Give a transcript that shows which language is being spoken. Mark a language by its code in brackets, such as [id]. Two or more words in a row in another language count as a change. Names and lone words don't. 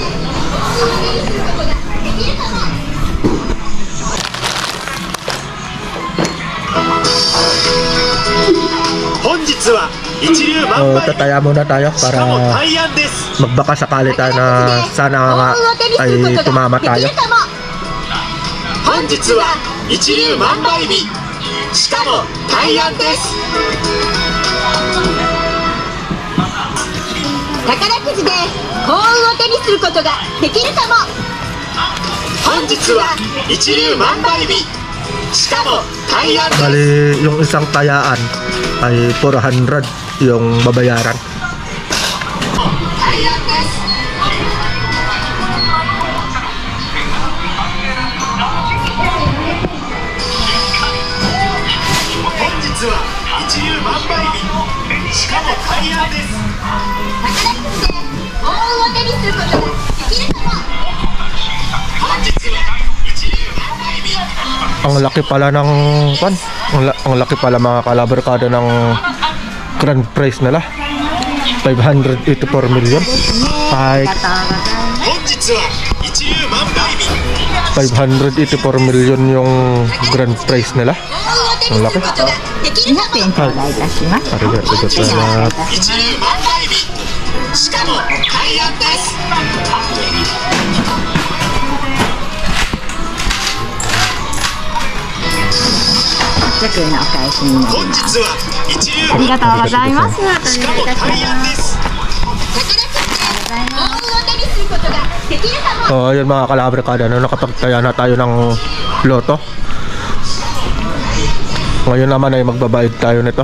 [tl] Tataya muna tayo para magbaka sakali tayo na sana nga ay tumama tayo. [ja] 本日は一粒万倍日、しかも大安です。宝くじで幸運を手にすることができるかも。本日は一粒万倍日、しかも大安です。 [tl] Bali yung isang tayaan ay 400 yung babayaran. [ja] 大安です。本日は一粒万倍日、しかも大安です。宝くじで幸運を手にすることができるかも。本日は一粒万倍日。 [tl] Ang laki pala ng kwan. Ang laki pala mga kalabarkada ng grand prize nila. 584 million. Ay [ja] 本日は一粒万倍日。 [tl] 584 million yung grand prize nila. [ja] 幸運を手にすることができるかも。 200円頂戴いたします。ありがとうございます. 一粒万倍日、しかも大安です。 100円のお返しになり本ます。日は一粒ありがとうございます。しかも大安です。宝くじで幸運を手にすることができるかも。 [tl] So ayun mga kalabarkada, no, nakapagtaya na tayo ng loto. Ngayon naman ay magbabayad tayo nito.